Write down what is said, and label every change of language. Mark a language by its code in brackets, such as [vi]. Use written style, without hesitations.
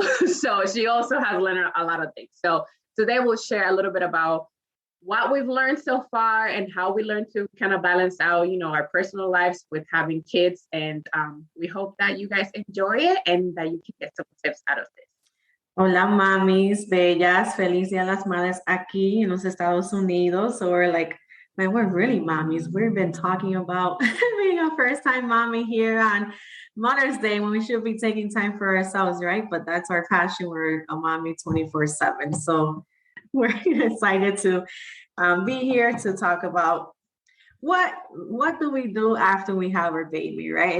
[en] So she also has learned a lot of things. So today we'll share a little bit about what we've learned so far and how we learned to kind of balance out, our personal lives with having kids. And we hope that you guys enjoy it and that you can get some tips out of this. [es] Hola, mamis, bellas. Feliz Día de las Madres aquí en los Estados Unidos. [en] Or we're really mommies. We've been talking about being a first-time mommy here on Mother's Day when we should be taking time for ourselves, right? But that's our passion. We're a mommy 24/7. So we're excited to be here to talk about what do we do after we have our baby, right?